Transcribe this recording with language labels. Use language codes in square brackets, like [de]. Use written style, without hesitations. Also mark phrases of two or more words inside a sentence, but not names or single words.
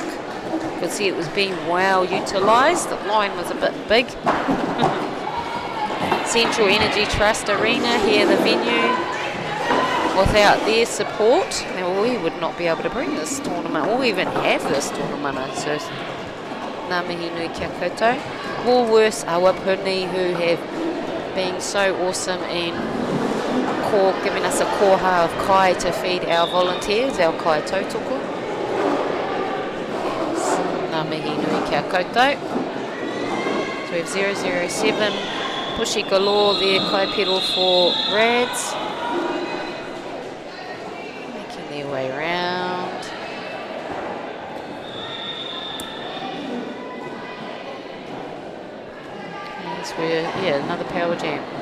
[en] You could see it was being well utilised. The line was a bit big. Central Energy Trust Arena here, the venue. Without their support, we would not be able to bring this tournament or even have this tournament. So, [mi] ngā mihi nui kia koutou. [en] Woolworths, Awapuni, who have been so awesome in giving us a koha of kai to feed our volunteers, our [mi] kai tautoko. Ngā mihi nui kia koutou. [en] So we have 007, Pushy Galore there, kai pedal for Rads. Making their way around. Yeah, another power jam.